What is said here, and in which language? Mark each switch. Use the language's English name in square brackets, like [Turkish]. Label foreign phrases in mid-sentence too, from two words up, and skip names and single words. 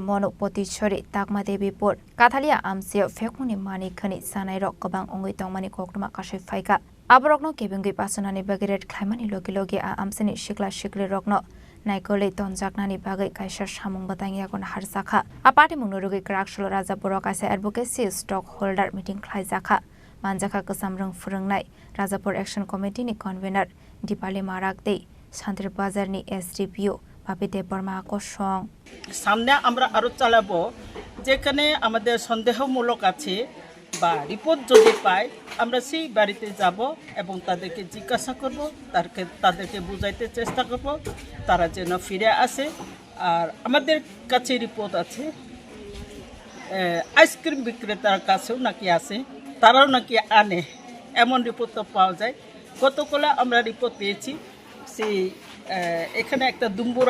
[Kok Borok] Mono Poti Chori Takma Devi Port Kathalia Amsia Fekmuni Mani Khani Sanai Rok Kabang Ongui Tongmani Kokuma Kashi Faika Aborokno kebungi pasunani bagiret khlaimani logi a amsini shikla shikli rokno naikole tonjaknani bagai kaisa samung batangya kon harsakha apate mungnorugi Kraksalo Rajapur Kaisa [English] Advocacy Stockholder Meeting [Kok Borok] Khlaijakha manjaka kasamrung furungnai Rajapur Action Committee ni convener Dipali Marak de Shantir Bazar ni SDPO Papite Parma ko song [Bangla] সামনে আমরা আরো চালাবো যেখানে আমাদের সন্দেহমূলক আছে বা রিপোর্ট যদি পাই আমরা সেই বাড়িতে যাব এবং তাদেরকে জিজ্ঞাসা করব তাদেরকে বুঝাইতে চেষ্টা করব তারা যেন ফিরে আসে আর আমাদের কাছে রিপোর্ট আছে আইসক্রিম বিক্রেতার কাছেও নাকি আছে তারাও নাকি আনে এমন রিপোর্ট পাওয়া যায় গতকাল আমরা রিপোর্ট পেয়েছি সেই এখানে একটা দুম্বুর